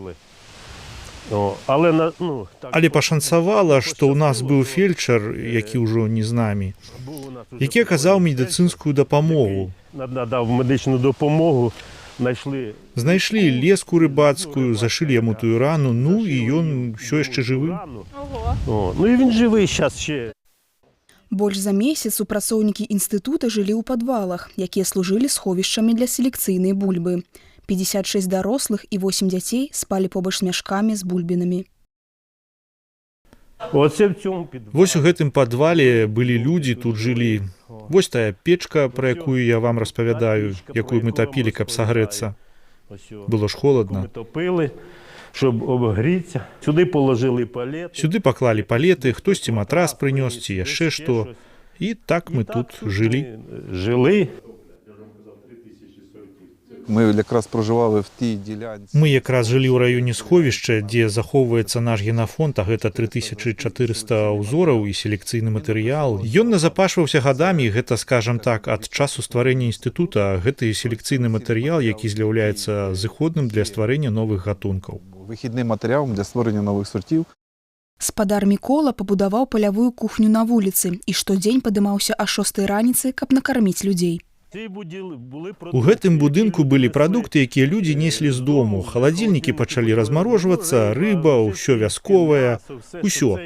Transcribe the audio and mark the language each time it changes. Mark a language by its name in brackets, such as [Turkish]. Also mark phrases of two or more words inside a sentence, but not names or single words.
[Belarusian] Але пашанцавала, што ў нас быў фельчар, які ўжо не з намі, які аказаў медыцынскую дапамогу. Знайшлі леску рыбацкую, зашылі яму тую рану, ну і ён ўсё яшчэ жывы. [Ukrainian] Ну і він живий зараз ще. [Belarusian] Больш за месяц супрацоўнікі інстытута жылі ў падвалах, якія служылі сховішчамі для селекцыйнай бульбы. 56 дарослых і 8 дзяцей спалі побач з мяшкамі з бульбінамі. Вось у гэтым падвале былі людзі, тут жылі. Вось тая печка, пра якую я вам распавядаю, якую мы тапілі, каб сагрэцца. Было ж холадна. [Ukrainian] Щоб обгріться. Сюди положили палети. [Belarusian] Сюды паклалі палеты, хтосьці матрас прынёс ці яшчэ што. І так мы тут жылі. [Ukrainian] Жили. Ми якраз проживали в тій ділянці. [Belarusian] Мы якраз жылі ў раёне сховішча, дзе захоўваецца наш генафонд, а гэта 3400 ўзораў і селекцыйны матэрыял. Ён назапашваўся гадамі, гэта, скажам так, ад часу стварэння інстытута, гэты селекцыйны матэрыял, які з'яўляецца зыходным для стварэння новых гатункаў. [Ukrainian] Вихідним матеріалом для створення нових сортів. [Belarusian] Спадар Мікола пабудаваў палявую кухню на вуліцы і штодзень падымаўся а 6 раніцы, каб накарміць людзей. У гэтым будынку былі прадукты, якія людзі неслі з дому. Халадзільнікі пачалі размарожвацца, рыба, ўсё вясковае, усё.